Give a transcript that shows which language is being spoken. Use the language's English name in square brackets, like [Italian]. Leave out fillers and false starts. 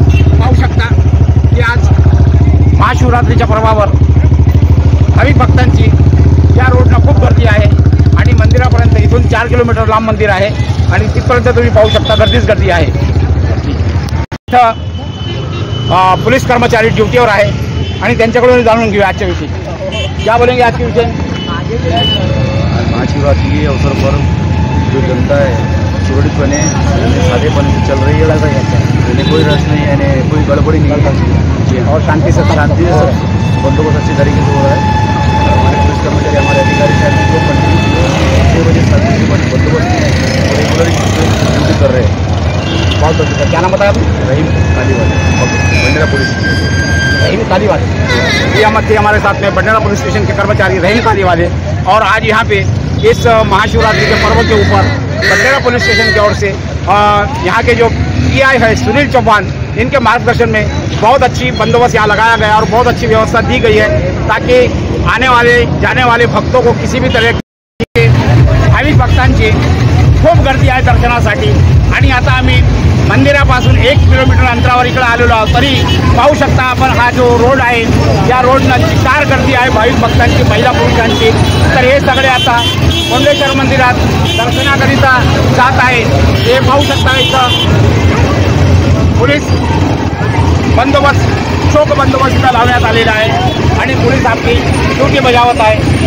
[Marathi] पाहू शकता की आज महाशिवरात्रीच्या पर्वावर भाविक भक्तांची या रोडनं खूप गर्दी आहे आणि मंदिरापर्यंत इथून 4 किलोमीटर लांब मंदिर आहे आणि तिथपर्यंत तुम्ही पाहू शकता गर्दीच गर्दी आहे. इथं पुलिस कर्मचारी ड्युटीवर आहे आणि त्यांच्याकडून जाणून घेऊया आजच्या विषयी. [Hindi] क्या बोलेंगे आज के विषय? महाशिवरात्रि के अवसर पर जो जनता है [Marathi] सुरक्षितपणे साधेपणे [Hindi] चल रही है. यानी कोई रश नहीं है, कोई गड़बड़ी नहीं और शांति से बंदोबस्त अच्छी तरीके से हो रहा है. हमारे पुलिस कर्मचारी हमारे अधिकारी साहब जो कंटिन्यू 6 बजे 7 बजे बंदोबस्त रेगुलर ड्यूटी कर रहे हैं. बहुत अच्छा. क्या नाम बताया आपने? रहीम कालीवाले, बंडेरा पुलिस. रहीम कालीवाले ये हमारे साथ में बंडेरा पुलिस स्टेशन के कर्मचारी रहीम कालीवाले. और आज यहाँ पे इस महाशिवरात्रि के पर्व के ऊपर बंडेरा पुलिस स्टेशन की ओर से यहाँ के जो PI है सुनील चौहान, इनके मार्गदर्शन में बहुत अच्छी बंदोबस्त यहाँ लगाया गया और बहुत अच्छी व्यवस्था दी गई है ताकि आने वाले जाने वाले भक्तों को किसी भी तरह की [Marathi] भाविक भक्तांची खूप गर्दी आहे दर्शनासाठी. आणि आता आम्ही मंदिरापासून 1 किलोमीटर अंतरावर इकडे आलेलो आहोत. तरी पाहू शकता आपण हा जो रोड आहे या रोडनं चिकार गर्दी आहे भाविक भक्तांची, महिला पुरुषांची. तर हे सगळे आता कोंडेश्वर मंदिरात दर्शनाकरिता जात आहे. हे पाहू शकता इथं पोलीस बंदोबस्त चोख बंदोबस्त इथं लावण्यात आलेला आहे आणि पोलीस आपली ड्युटी बजावत आहे.